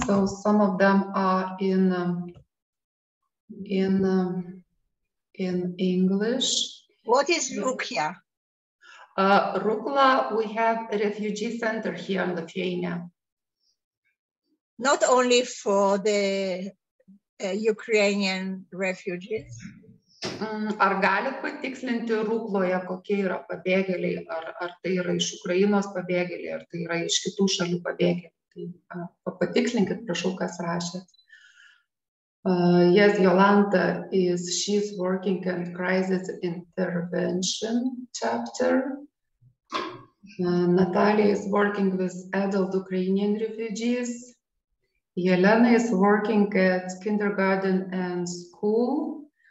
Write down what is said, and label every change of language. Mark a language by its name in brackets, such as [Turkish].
[English] So some of them are in English. What is Rukia? Rukla, we have a refugee center here in Lithuania. Not only for the Ukrainian refugees. [Lithuanian] Ar galit patikslinti Rukloje, kokie yra pabėgėliai, ar tai yra iš Ukrainos pabėgėliai, ar tai yra iš kitų šalių pabėgėliai? Tai patikslinkit, prašau, kas rašėt. [English] Yes, Jolanta she's working in crisis intervention chapter. Natalia is working with adult Ukrainian refugees. Yelena is working at kindergarten and school.